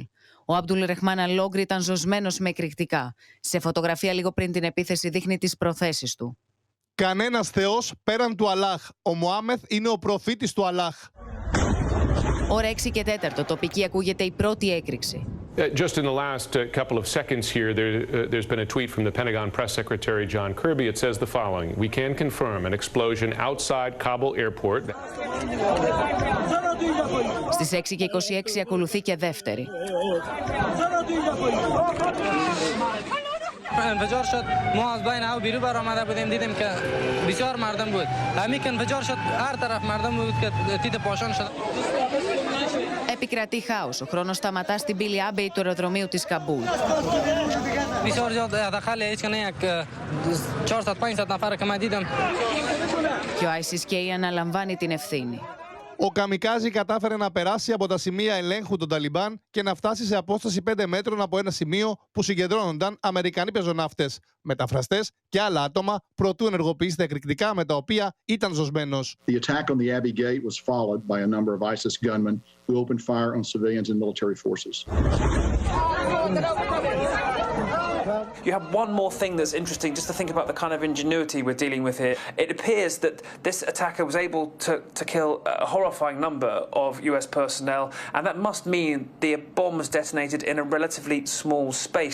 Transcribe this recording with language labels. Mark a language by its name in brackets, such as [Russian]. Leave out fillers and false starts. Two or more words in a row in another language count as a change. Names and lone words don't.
[Greek] Ο Αμπτούλ Ρεχμάν Αλόγκρι ήταν ζωσμένος με εκρηκτικά. Σε φωτογραφία λίγο πριν την επίθεση δείχνει τις προθέσεις του. Κανένας θεός πέραν του Αλλάχ. Ο Μωάμεθ είναι ο προφήτης του Αλλάχ. Ώρα 6 και 4, τοπική ακούγεται η πρώτη έκρηξη. [English] Just in the last couple of seconds here, there's been a tweet from the Pentagon Press Secretary John Kirby. It says the following: "We can confirm an explosion outside Kabul airport." [Greek] Στις 6 και 26 ακολουθεί και δεύτερη. [Persian] انفجار شد ما از بین او بیرون برآمده بودیم دیدیم که بسیار مردم بود همین که انفجار شد هر طرف مردم بود که تیت پاشان شد. [Greek] Επικρατεί χάος. Ο χρόνος σταματά στην πύλη Άμπεϊ του αεροδρομίου της Καμπούλ. [Persian] بسیار زیاد داخل هیچ کنه یک 400-500 نفر که من دیدم. [Greek] Και ο SKAI αναλαμβάνει την ευθύνη. Ο καμικάζι κατάφερε να περάσει από τα σημεία ελέγχου των Ταλιμπάν και να φτάσει σε απόσταση 5 μέτρων από ένα σημείο που συγκεντρώνονταν Αμερικανοί πεζοναύτες, μεταφραστές και άλλα άτομα προτού ενεργοποιήσει τα εκρηκτικά με τα οποία ήταν ζωσμένος. [English] The attack on the Abbey Gate was followed by a number of ISIS gunmen who opened fire on civilians and military forces. You have one more thing that's interesting, just to think about the kind of ingenuity we're dealing with here. It appears that this attacker was able to kill a horrifying number of US personnel, and that must mean the bomb was detonated in a relatively small space.